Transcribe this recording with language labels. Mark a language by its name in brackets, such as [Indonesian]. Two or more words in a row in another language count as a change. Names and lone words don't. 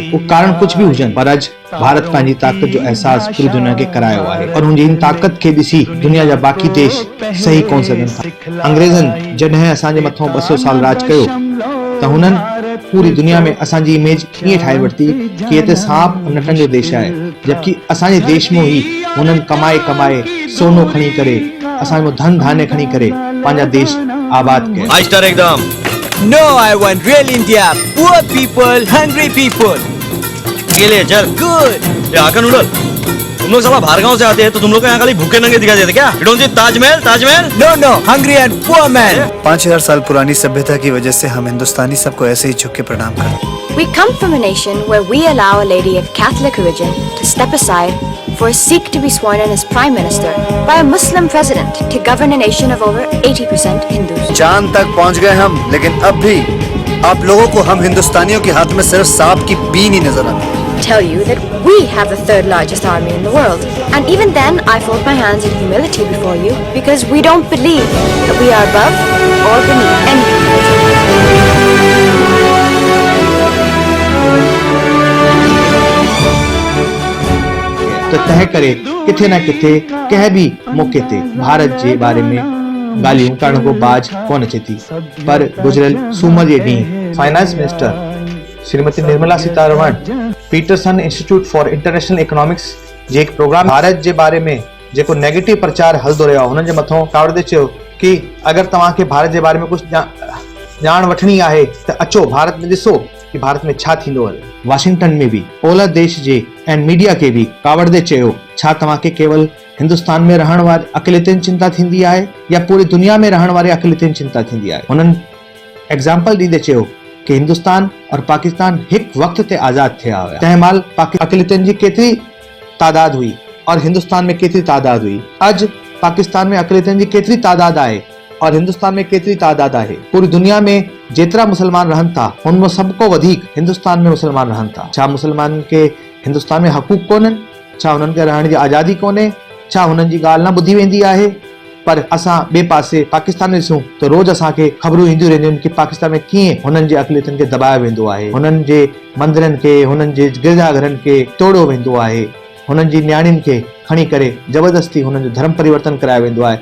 [Sindhi] वो कारण कुझु बि हुजनि पर अॼु भारत पंहिंजी ताक़त जो एहसास पूरी दुनिया खे करायो आहे और हुनजी इन ताक़त खे ॾिसी दुनिया जा बाक़ी देश सही कोन सघनि था। अंग्रेज़नि जॾहिं असांजे मथां 200 साल राज कयो त हुननि पूरी दुनिया में असांजी इमेज कीअं ठाहे वरिती कि हिते सांप नटनि जो देश आहे, जबकि असांजे देश में ही हुननि कमाए सोनो खणी करे असांजो धन धान्य खणी करे पंहिंजा देश आबाद कया। I star एकदम। [English] No, I want real India. Poor people, hungry people. [Hindi] अकेले चल। [English] Good. [Hindi] ये आकर नूडल। तुम लोग साला बाहर गांव से आते हैं तो तुम लोग को यहाँ खाली भूखे नंगे दिखाई देते क्या? [English] You don't see ताजमहल? No, hungry and poor man. [Hindi] 5000 साल पुरानी सभ्यता की वजह से हम हिंदुस्तानी सबको ऐसे ही झुक के प्रणाम करते हैं। [English] We come from a nation where we allow a lady of Catholic origin to step aside for a Sikh to be sworn in as Prime Minister by a Muslim president to govern a nation of over 80% Hindus. [Hindi] चांद तक पहुंच गए हम, लेकिन अब भी आप लोगों को हम हिंदुस्तानियों के हाथ में सिर्फ सांप की बीन ही नजर आती है। [English] Tell you that we have the third largest army in the world, and even then I fold my hands in humility before you because we don't believe that we are above or beneath any country. [Sindhi] तो तंहिं करे किथे न किथे कंहिं बि मौके ते भारत जे बारे में ॻाल्हियूं करण को बाज कोन अचे थी। पर गुज़िरियल सूमर जे ॾींहुं [English] finance minister [Sindhi] श्रीमती निर्मला सीतारमण पीटरसन इंस्टीट्यूट फॉर इंटरनेशनल इकोनॉमिक्स जे हिकु प्रोग्राम भारत जे बारे में जेको नेगेटिव प्रचार हलंदो रहियो आहे हुननि जे मथां कावड़े चयो कि अगरि तव्हांखे भारत जे बारे में कुझु ॼाण वठणी आहे त अचो भारत में ॾिसो कि भारत में छा थींदो आहे। वाशिंगटन में भी ओलह देश जे एंड मीडिया के भी कावड़े चयो छा तव्हांखे केवल हिंदुस्तान में रहण वारे अकेलेतनि चिंता थींदी आहे या पूरी दुनिया में रहण वारे अकेलेतनि चिंता थींदी आहे। हुननि एग्जाम्पल ॾींदे चयो कि हिंदुस्तान और पाकिस्तान हिकु वक़्त ते आज़ाद थिया हुया। तंहिं महिल अकेलेतनि जी केतिरी तादाद हुई और हिंदुस्तान में केतिरी तादाद हुई। अॼु पाकिस्तान में अकेलेतनि जी केतिरी तादाद आहे और हिंदुस्तान में केतिरी तादाद आहे। पूरी दुनिया में जेतिरा मुसलमान रहनि था उनमें सबको वधीक हिंदुस्तान में मुसलमान रहनि था। छा मुसलमान के हिंदुस्तान में हक़ूक़ कोन्हनि? छा हुननि खे रहण जी आज़ादी कोन्हे? छा हुननि जी ॻाल्हि न ॿुधी वेंदी आहे? पर असां ॿिए पासे पाकिस्तान में ॾिसूं त रोज़ असांखे ख़बरूं ईंदियूं रहंदियूं आहिनि कि पाकिस्तान में कीअं हुननि जे अक़लियतनि खे दॿायो वेंदो आहे, हुननि जे मंदरनि खे, हुननि जे गिरजाघरनि खे तोड़ियो वेंदो आहे, हुननि जी न्याणियुनि खे खणी करे ज़बरदस्ती हुननि जो धर्म परिवर्तन करायो वेंदो आहे।